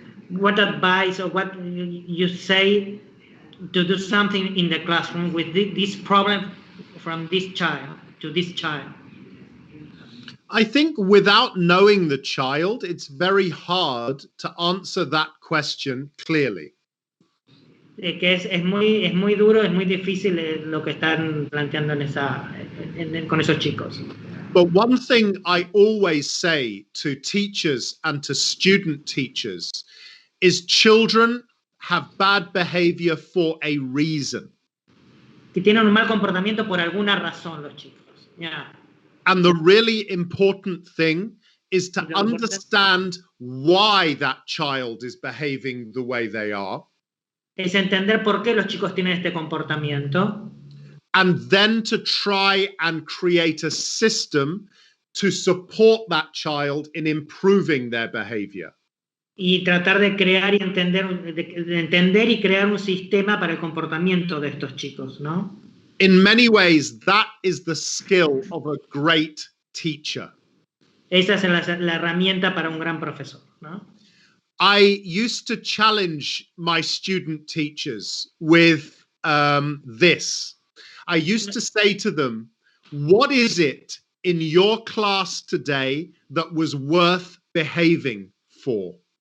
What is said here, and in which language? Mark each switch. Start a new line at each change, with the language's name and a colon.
English: What advice or what you say to do something in the classroom with this problem from this child to this child? I think without knowing the child, it's very hard to answer that question clearly.
Spanish: Que es muy duro, es muy difícil lo que están planteando con esos chicos.
English: But one thing I always say to teachers and to student teachers is children have bad behavior for a reason.
Spanish: Que tienen un mal comportamiento por alguna razón los chicos.
English: Yeah. And the really important thing is to understand why that child is behaving the way they are.
Spanish: Es entender por qué los chicos tienen este comportamiento.
English: And then to try and create a system to support that child in improving their behavior.
Spanish: Y tratar de crear y entender y crear un sistema para el comportamiento de estos chicos, ¿no?
English: In many ways, that is the skill of a great teacher.
Spanish: Esa es la herramienta para un gran profesor, ¿no?
English: I used to challenge my student teachers with this. I used to say to them, what is it in your class today that was worth behaving for?